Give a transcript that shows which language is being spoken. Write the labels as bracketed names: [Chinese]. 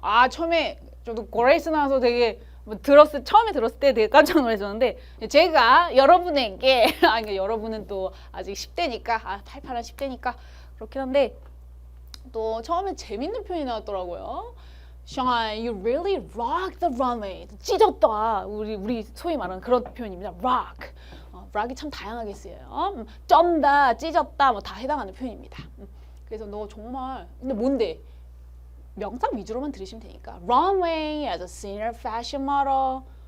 [Korean] 아, 처음에 저도 고레이스 나와서 되게 처음에 들었을 때 되게 깜짝 놀랐었는데 제가 여러분에게 그러니까 여러분은 또 아직 10대니까 팔팔한 10대니까 그렇긴 한데 또 처음에 재밌는 표현이 나왔더라고요. [English] Sean, you really rock the runway. [Korean] 찢었다. 우리 소위 말하는 그런 표현입니다. [English] rock. [Korean] rock이 참 다양하게 쓰여요. 쩐다, 찢었다, 뭐 다 해당하는 표현입니다. 그래서 너 정말 근데 뭔데? 명상 위주로만 들으시면 되니까. [English] Runway as a senior fashion model.